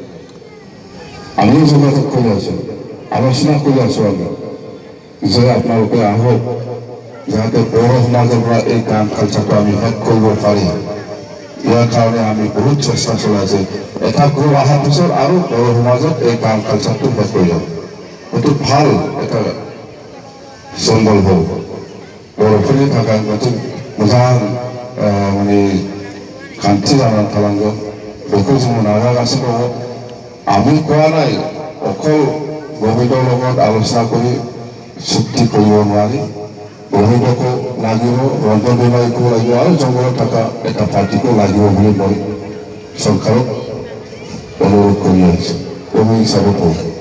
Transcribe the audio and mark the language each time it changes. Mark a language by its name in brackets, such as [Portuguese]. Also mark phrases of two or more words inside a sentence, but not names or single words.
[Assamese] আলোচনা কৰি আছো আমি যে আপোনালোকে আহক যাতে বড়ো সমাজৰ পৰা এই কাম কালচাৰটো আমি শেষ কৰিব পাৰি ইয়াৰ কাৰণে আমি বহুত চেষ্টা চলাইছে এটা গ্ৰুপ অহাৰ পিছত আৰু বড়ো সমাজত এই কাম কালচাৰটো শেষ কৰি যাব এইটো ভাল এটা সম্বল হ'ব [Bodo] বড়োফोरनि थाखाय मोनसे मोजां माने खान्थि जानानै थालांगौ बेखौ जों नाजागासिनो दङ [Assamese] আমি কোৱা নাই অকল গভীৰৰ লগত আলোচনা কৰি চুক্তি কৰিব নোৱাৰি গভীৰকো লাগিব ৰন্ধন বিভাগকো লাগিব আৰু জংগলত থকা এটা পাৰ্টিকো লাগিব বুলি মই চৰকাৰক অনুৰোধ কৰি আহিছোঁ কবি হিচাপে কওঁ